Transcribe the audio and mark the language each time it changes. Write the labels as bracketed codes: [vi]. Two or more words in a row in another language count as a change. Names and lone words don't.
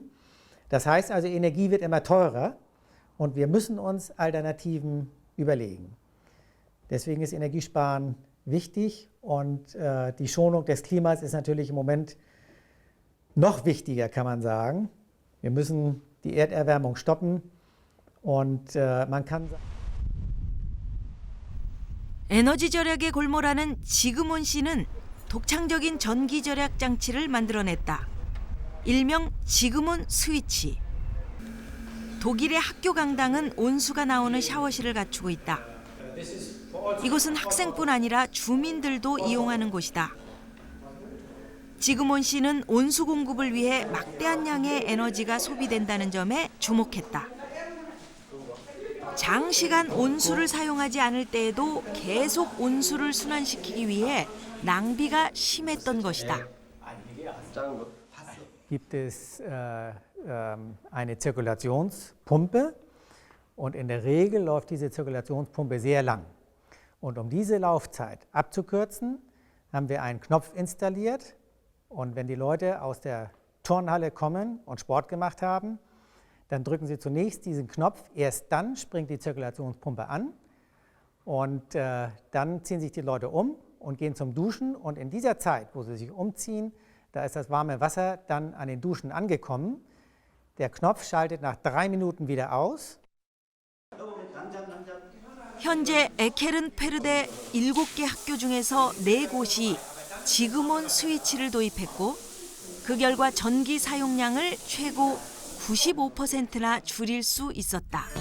[de] Das heißt also, Energie wird immer teurer und wir müssen uns Alternativen überlegen. Deswegen ist Energiesparen wichtig und die Schonung des Klimas ist natürlich im Moment noch wichtiger, kann man sagen. Wir müssen die Erderwärmung stoppen und man kann sagen, [ko] 에너지 절약에 골몰하는 지그몬 씨는 독창적인 전기 절약 장치를 만들어냈다. 일명 지그몬 스위치. 독일의 학교 강당은 온수가 나오는 샤워실을 갖추고 있다. 이곳은 학생뿐 아니라 주민들도 이용하는 곳이다. 지그몬 씨는 온수 공급을 위해 막대한 양의 에너지가 소비된다는 점에 주목했다. 장시간 온수를 사용하지 않을 때에도 계속 온수를 순환시키기 위해 낭비가 심했던 것이다. [de] gibt es eine Zirkulationspumpe und in der Regel läuft diese Zirkulationspumpe sehr lang. Und um diese Laufzeit abzukürzen, haben wir einen Knopf installiert. Und wenn die Leute aus der Turnhalle kommen und Sport gemacht haben, dann drücken sie zunächst diesen Knopf. Erst dann springt die Zirkulationspumpe an. Und dann ziehen sich die Leute um und gehen zum Duschen. Und in dieser Zeit, wo sie sich umziehen, da ist das warme Wasser dann an den Duschen angekommen. Der Knopf schaltet nach 3 Minuten wieder aus. [ko] 현재 에케른페르데 7개 학교 중에서 4곳이 지금온 스위치를 도입했고 그 결과 전기 사용량을 최고 95%나 줄일 수 있었다.